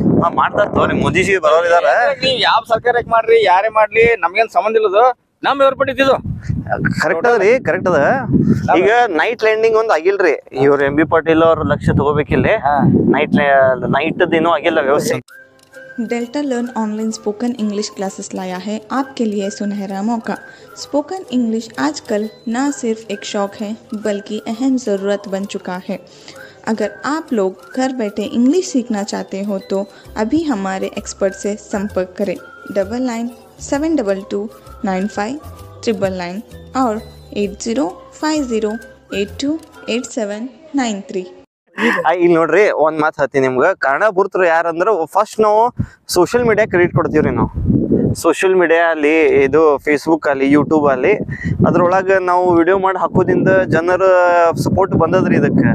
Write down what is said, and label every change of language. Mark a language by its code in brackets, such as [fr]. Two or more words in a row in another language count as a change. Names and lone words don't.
[kn] ಮಾಡ್ತಾರ ತೋರಿ, ಮೋದಿಜಿ ಬರೋರಿದಾರ. ನೀವ್ ಯಾವ ಸರ್ಕಾರಕ್ಕೆ ಮಾಡ್ರಿ ಯಾರೇ ಮಾಡ್ಲಿ ನಮ್ಗೇನ್ ಸಂಬಂಧ ಇಲ್ಲದು, ನಮ್ ಏರ್ಪಟ್ಟಿದ್ದು ಕರೆಕ್ಟ್ ಅದರಿ, ಕರೆಕ್ಟ್ ಅದ. ಈಗ [en] night landing [kn] ಒಂದ್ ಆಗಿಲ್ರಿ, ಇವ್ರ ಎಂ ಬಿ ಪಾಟೀಲ್ ಅವ್ರ ಲಕ್ಷ್ಯ ತಗೋಬೇಕಿಲ್ಲಿ. ನೈಟ್ ದಿನೂ ಆಗಿಲ್ಲ ವ್ಯವಸ್ಥೆ. [hi] डेल्टा लर्न [en] online spoken English classes [hi] लाया है आपके लिए सुनहरा मौका। [en] spoken English [hi] आजकल न सिर्फ एक शौक है बल्कि अहम ज़रूरत बन चुका है। अगर आप लोग घर बैठे इंग्लिश सीखना चाहते हो तो अभी हमारे एक्सपर्ट से संपर्क करें 9972295999 और 8050828793। [kn] ಇಲ್ಲಿ ನೋಡ್ರಿ ಒಂದ್ ಮಾತು ಹೇಳ್ತೀನಿ ನಿಮ್ಗ, ಕಾರಣಭೂತರು ಯಾರಂದ್ರ ಫಸ್ಟ್ ನಾವು [en] social media credit [kn] ಕೊಡ್ತೀವ್ರಿ. ನಾವು [en] social media [kn] ಅಲ್ಲಿ, ಇದು ಫೇಸ್ಬುಕ್ ಅಲ್ಲಿ, ಯೂಟ್ಯೂಬ್ ಅಲ್ಲಿ, ಅದ್ರೊಳಗೆ ನಾವು ವಿಡಿಯೋ ಮಾಡಿ ಹಾಕೋದ್ರಿಂದ ಜನರ ಸಪೋರ್ಟ್ ಬಂದದ್ರಿ ಇದಕ್ಕೆ.